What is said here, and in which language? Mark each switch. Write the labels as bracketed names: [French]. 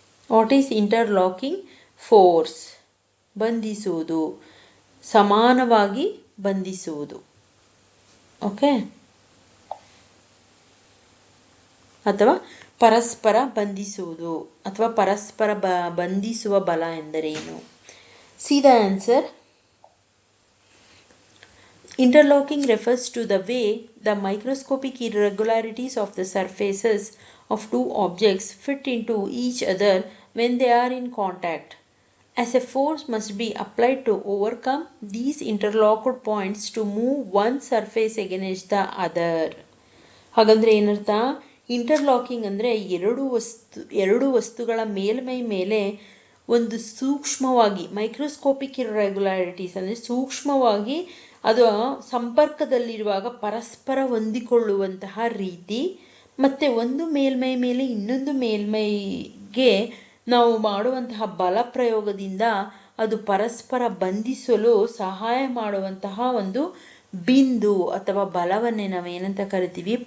[English] What is interlocking force? [Kannada] ಬಂಧಿಸುವುದು, ಸಮಾನವಾಗಿ ಬಂಧಿಸುವುದು. Okay, ಅಥವಾ ಪರಸ್ಪರ ಬಂಧಿಸುವುದು, ಅಥವಾ ಪರಸ್ಪರ ಬಂಧಿಸುವ ಬಲ ಎಂದರೇನು? [English] See the answer. Interlocking refers to the way the microscopic irregularities of the surfaces of two objects fit into each other when they are in contact, as a force must be applied to overcome these interlocked points to move one surface against the other. [Kannada] ಹಾಗಂದ್ರೆ ಏನರ್ಥ? Interlocking ಅಂದರೆ ಎರಡು ವಸ್ತುಗಳ ಮೇಲ್ಮೈ ಮೇಲೆ ಒಂದು ಸೂಕ್ಷ್ಮವಾಗಿ, microscopic irregularities ಅಂದರೆ ಸೂಕ್ಷ್ಮವಾಗಿ ಅದು ಸಂಪರ್ಕದಲ್ಲಿರುವಾಗ ಪರಸ್ಪರ ಹೊಂದಿಕೊಳ್ಳುವಂತಹ ರೀತಿ, ಮತ್ತು ಒಂದು ಮೇಲ್ಮೈ ಮೇಲೆ ಇನ್ನೊಂದು ಮೇಲ್ಮೈಗೆ ನಾವು ಮಾಡುವಂತಹ ಬಲ ಪ್ರಯೋಗದಿಂದ ಅದು ಪರಸ್ಪರ ಬಂಧಿಸಲು ಸಹಾಯ ಮಾಡುವಂತಹ ಒಂದು ಬಿಂದು ಅಥವಾ ಬಲವನ್ನೇ ನಾವೇನಂತ ಕರಿತೀವಿ?